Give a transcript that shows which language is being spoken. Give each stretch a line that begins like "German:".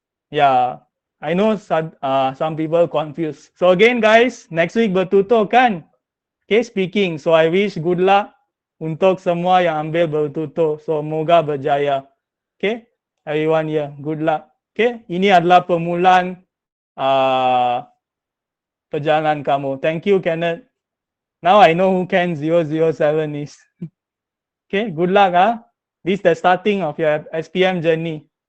English: Yeah, I know some people confused. So again guys, next week bertutur kan? Okay, speaking. So I wish good luck
Malay: untuk semua yang ambil bertutur. So moga berjaya.
English: Okay, everyone here, good luck.
Malay: Okay, ini adalah permulaan perjalanan kamu.
English: Thank you Kenneth. Now I know who Ken 007 is. Okay, good luck This is the starting of your SPM journey.